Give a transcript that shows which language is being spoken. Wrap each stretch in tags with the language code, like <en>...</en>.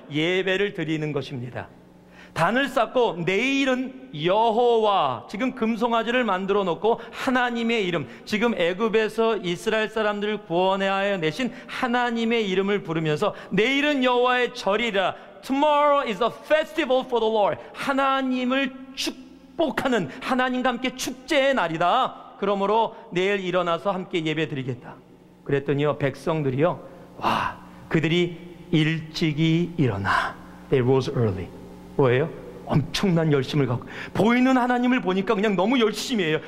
<ko>예배를 드리는 것입니다. 단을 쌓고 내일은 여호와, 지금 금송아지를 만들어 놓고 하나님의 이름, 지금 애굽에서 이스라엘 사람들을 구원하여 내신 하나님의 이름을 부르면서 내일은 여호와의 절이라.</ko> <en>Tomorrow is a festival for the Lord.</en> <ko>하나님을 축복하는, 하나님과 함께 축제의 날이다. 그러므로 내일 일어나서 함께 예배 드리겠다. 그랬더니요, 백성들이요, 와, 그들이 일찍이 일어나.</ko> <en>They rose early.</en> <ko>뭐예요? 엄청난 열심을 갖고 보이는 하나님을 보니까 그냥 너무 열심히 해요.</ko>